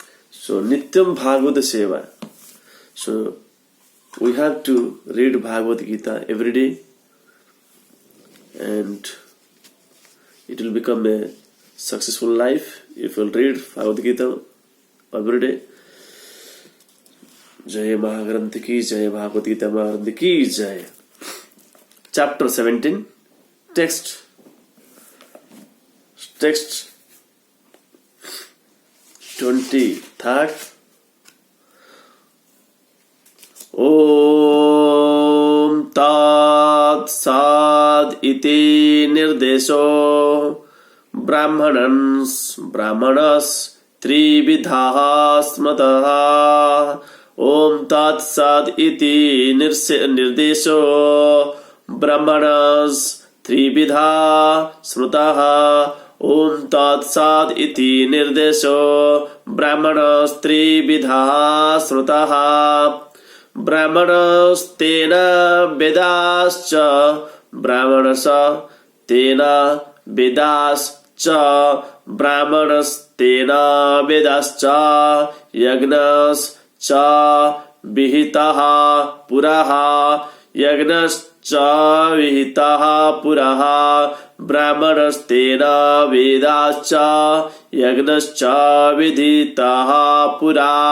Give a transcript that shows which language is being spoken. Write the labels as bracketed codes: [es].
[en] So Nityam Bhagavad Seva. So we have to read Bhagavad Gita every day, and it will become a successful life if you read Bhagavad Gita every day. [hi] जय महाग्रंथ की जय। भागवत गीता महाग्रंथ की जय। [en] Chapter 17. Text 23rd. [sa] ओम तत्सद इति निर्देशो ब्राह्मणस् त्रिविधाः स्मृतः। ओम तत्सद इति निर्देशो ब्राह्मणस् त्रिविधा स्मृतः। ओम तत्सद इति निर्देशो ब्राह्मणस् त्रिविधा स्मृतः। ब्राह्मणस्तेन वेदाश्च ब्राह्मणस तेन वेदाश्च ब्राह्मणस्तेन वेदाश्च यज्ञश्च विहितः पुरः यज्ञश्च विहितः पुरः ब्राह्मणस्तेन वेदाश्च यज्ञश्च विहितः पुरा.